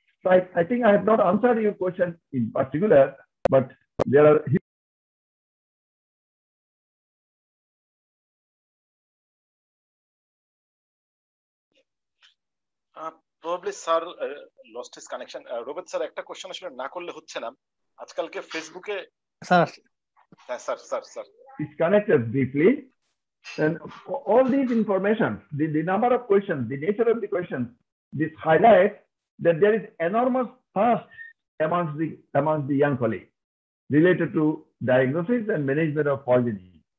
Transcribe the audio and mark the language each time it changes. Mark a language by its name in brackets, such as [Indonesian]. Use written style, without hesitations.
[English] So I think I have not answered your question in particular, but there are probably sir lost his connection. [Bangla] Robert sir, একটা question আসলে না করলে হচ্ছে না। আজকালকে ফেসবুকে sir হ্যাঁ sir [English] it's connected briefly, and all these information, the number of questions, the nature of the questions, this highlights that there is enormous thirst amongst the young colleagues related to diagnosis and management of poisoning.